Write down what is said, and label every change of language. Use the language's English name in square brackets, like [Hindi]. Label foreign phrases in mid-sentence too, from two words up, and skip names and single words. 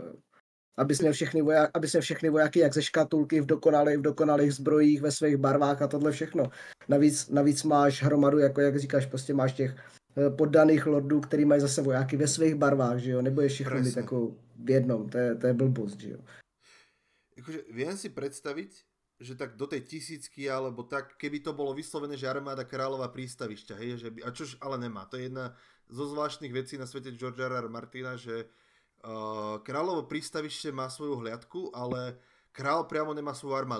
[Czech] Abys měl všechny vojáky jak ze škatulky v dokonalých zbrojích ve svých barvách a tohle všechno. Navíc máš hromadu, jako jak říkáš, prostě máš těch poddaných lordů, který mají zase vojáky ve svých barvách, že jo, nebo je všechno mít jako v jednom, to je blbost, že jo. [Slovak] Akože viem si predstaviť, že tak do tej 1000 alebo tak, keby to bolo vyslovené, že armáda kráľova prístavišťa, hej, že by, a čož ale nemá. To je jedna zo zvláštnych vecí na svete George R.R. Martina, že kráľovo prístavište má svoju hliadku, ale král priamo nemá svoju armádu.